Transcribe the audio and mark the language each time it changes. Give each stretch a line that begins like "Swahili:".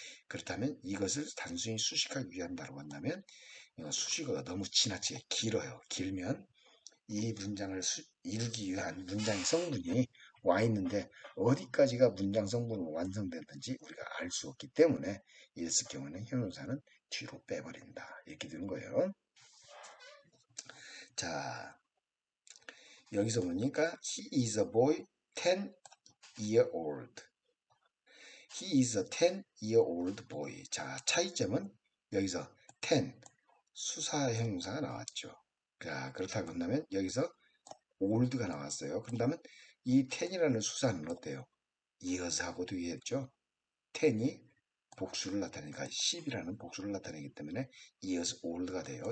Korean: 그렇다면 이것을 단순히 수식하기 위한다고 한다면 수식어가 너무 지나치게 길어요. 길면 이 문장을 이루기 위한 문장의 성분이 와 있는데 어디까지가 문장 성분으로 완성됐는지 우리가 알 수 없기 때문에 이랬을 경우는 형용사는 뒤로 빼버린다. 이렇게 되는 거예요. 자, 여기서 보니까
English: he is a boy 10-year-old. He is a 10-year-old boy.
Korean: 자, 차이점은 여기서 10 수사 형용사가 나왔죠. 자, 그렇다고 한다면 여기서 old가 나왔어요. 그런다면 이 10이라는 수사는 어때요? years하고도 이해했죠? 10이 복수를 나타내니까 10이라는 복수를 나타내기 때문에 years old가 돼요.